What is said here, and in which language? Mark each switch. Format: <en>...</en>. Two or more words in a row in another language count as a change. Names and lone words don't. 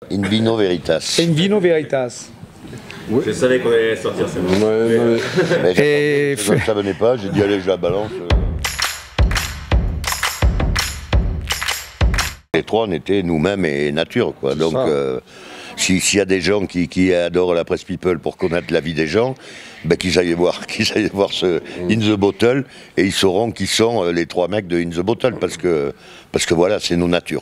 <la>In vino veritas. In vino veritas.</la> <fr>Oui. Je savais qu'on allait sortir ça. Et ça venait pas, j'ai dit allez, je la balance. Les trois, on était nous-mêmes et nature, quoi. Donc, s'il y a des gens qui adorent la presse people pour connaître la vie des gens, ben, qu'ils aillent voir ce In the Bottle et ils sauront qui sont les trois mecs de In the Bottle parce que voilà, c'est nos natures.</fr>